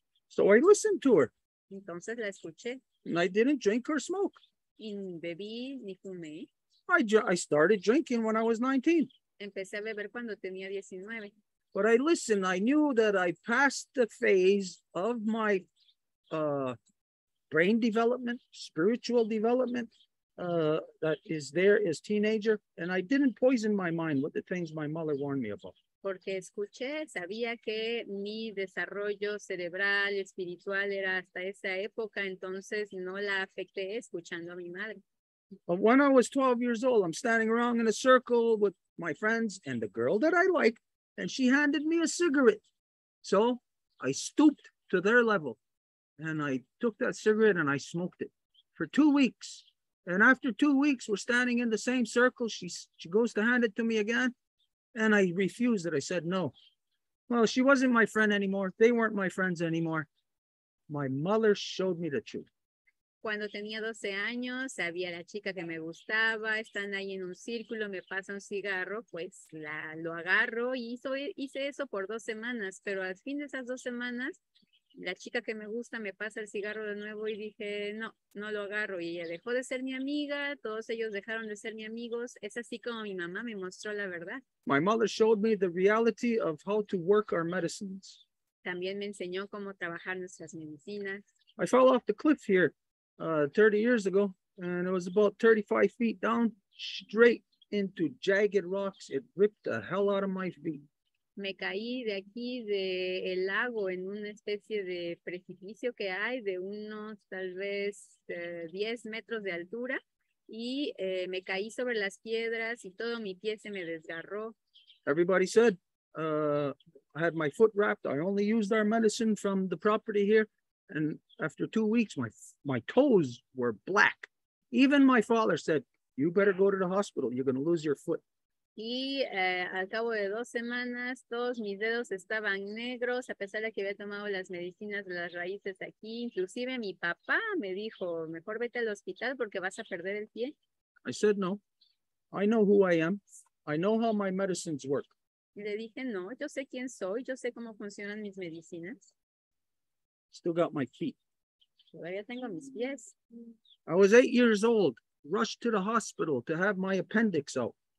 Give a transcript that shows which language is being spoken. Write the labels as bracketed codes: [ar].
[en] So I listened to her. [es] Entonces la escuché. [en] And I didn't drink or smoke. [es] Y ni bebí ni fumé. [en] I started drinking when I was 19. [es] Empecé a beber cuando tenía 19. [en] But I listened. I knew that I passed the phase of my brain development, spiritual development that is there as teenager. And I didn't poison my mind with the things my mother warned me about. [es] Porque escuché, sabía que mi desarrollo cerebral, espiritual era hasta esa época, entonces no la afecté escuchando a mi madre. [en] But when I was 12 years old, I'm standing around in a circle with my friends and the girl that I like, and she handed me a cigarette. So I stooped to their level and I took that cigarette and I smoked it for 2 weeks. And after 2 weeks, we're standing in the same circle. She goes to hand it to me again. And I refused it. I said, no. Well, she wasn't my friend anymore. They weren't my friends anymore. My mother showed me the truth. [es] Cuando tenía 12 años, había la chica que me gustaba, están ahí en un círculo, me pasa un cigarro, pues lo agarro y hice eso por 2 semanas, pero al fin de esas 2 semanas, la chica que me gusta me pasa el cigarro de nuevo y dije, no lo agarro. Y ella dejó de ser mi amiga, todos ellos dejaron de ser mis amigos. Es así como mi mamá me mostró la verdad. [en] My mother showed me the reality of how to work our medicines. [es] También me enseñó cómo trabajar nuestras medicinas. [en] I fell off the cliff here 30 years ago, and it was about 35 feet down, straight into jagged rocks. It ripped the hell out of my feet. [es] Me caí de aquí, del lago, en una especie de precipicio que hay de unos tal vez 10 metros de altura y me caí sobre las piedras y todo mi pie se me desgarró. [en] Everybody said I had my foot wrapped. I only used our medicine from the property here. And after 2 weeks, my toes were black. Even my father said, you better go to the hospital. You're going to lose your foot. [es] Y al cabo de 2 semanas, todos mis dedos estaban negros, a pesar de que había tomado las medicinas de las raíces aquí. Inclusive mi papá me dijo, mejor vete al hospital porque vas a perder el pie. [en] I said, no, I know who I am. I know how my medicines work. [es] Y le dije, no, yo sé quién soy, yo sé cómo funcionan mis medicinas. [en] Still got my feet. [es] Todavía tengo mis pies. [en] I was 8 years old, rushed to the hospital to have my appendix out.